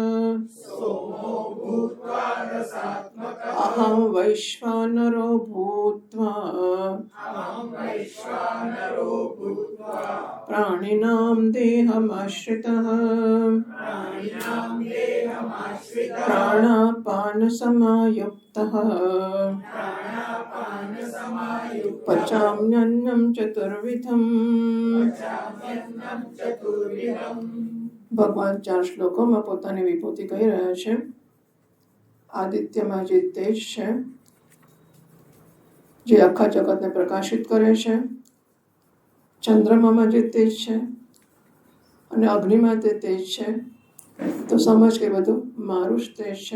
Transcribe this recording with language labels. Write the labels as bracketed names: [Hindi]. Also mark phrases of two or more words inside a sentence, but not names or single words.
[Sanskrit] अहं वैश्वानरो भूत्वा प्राणिनां देहमाश्रितः प्राणापानसमायुक्तः पचाम्यन्नं चतुर्विधम्. [Gujarati] ભગવાન 4 શ્લોકોમાં પોતાની વિભૂતિ કહી રહ્યા છે. આદિત્યમાં જે તેજ છે, જે આખા જગતને પ્રકાશિત કરે છે, ચંદ્રમામાં જે તેજ છે અને અગ્નિમાં તે તેજ છે, તો સમજ કે બધું મારું જ તેજ છે.